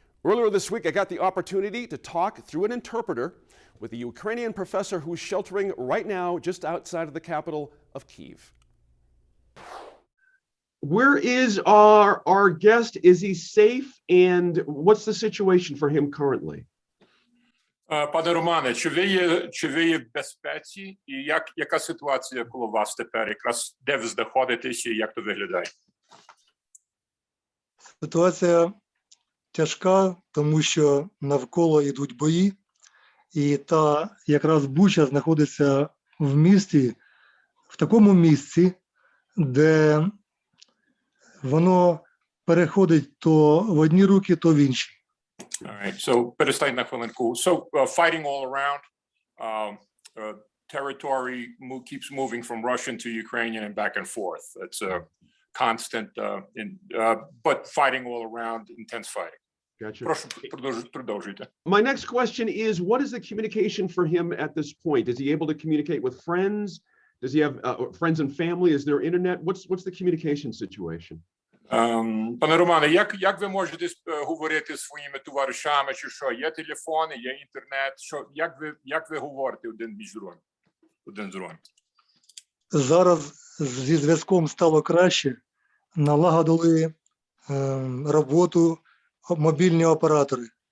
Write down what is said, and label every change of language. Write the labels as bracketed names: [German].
[English] Earlier this week, I got the opportunity to talk through an interpreter with a Ukrainian professor who's sheltering right now just outside of the capital of Kyiv. Where is our guest? Is he safe? And what's the situation for him currently? [Ukrainian] Пане Романе, чи ви є в безпеці? І яка ситуація коло вас тепер? Якраз де ви знаходитесь і як то виглядає? Ситуація тяжка, тому що навколо йдуть бої. І та якраз Буча знаходиться в місті, в такому місці, де воно переходить то в одні руки, то в інші. [English] All right, so [Ukrainian] перестань на хвилинку. [English] So fighting all around, territory keeps moving from Russian to Ukrainian and back and forth. It's a constant, but fighting all around, intense fighting. Gotcha. [Ukrainian] Прошу, продовжуйте. [English] My next question is, what is the communication for him at this point? Is he able to communicate with friends? Does he have friends and family? Is there internet? What's the communication situation? [Ukrainian] Пане Романе, як ви можете говорити зі своїми товаришами, чи що? Є телефони, є інтернет, що, як ви говорите один з другим? Зараз зі зв'язком стало краще, налагодили роботу мобільні оператори.